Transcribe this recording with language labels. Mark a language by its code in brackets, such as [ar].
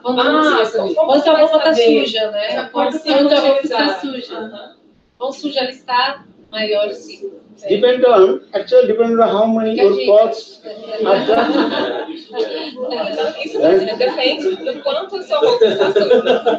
[pt] Quando a roupa está suja, né? Quando a roupa está suja. Quão suja ela está, maior o ciclo. [en] Depend on how many your clothes are done. [pt] Isso depende do quanto a sua roupa está suja.